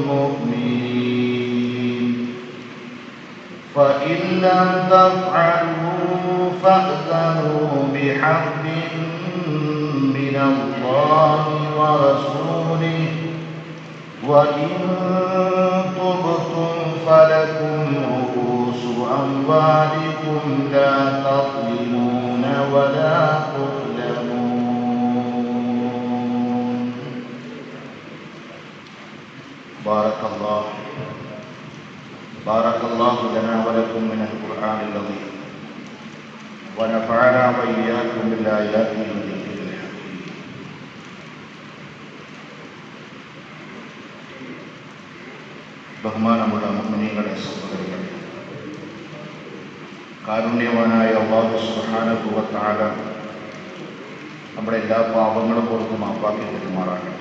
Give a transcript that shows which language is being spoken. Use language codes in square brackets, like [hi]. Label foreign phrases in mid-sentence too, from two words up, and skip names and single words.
[ar] مؤمنين فإن لم تفعلوا فأذنوا بحرب من الله ورسوله وإن تبتم فلكم رؤوس أموالكم لا تظلمون ولا تظلمون. بارك الله لنا ولكم من القرآن العظيم ونفعنا وإياكم بالآيات والذكر الحكيم. [ml] ബഹുമാനമുള്ള മുഅ്മിനീങ്ങളെ, സഹോദരങ്ങളെ, കാരുണ്യവാനായ അല്ലാഹു [ar] سبحانه وتعالى [ml] നമ്മുടെ എല്ലാ പാപങ്ങളും പുറത്ത് മാപ്പാക്കി തരുമാറാകട്ടെ.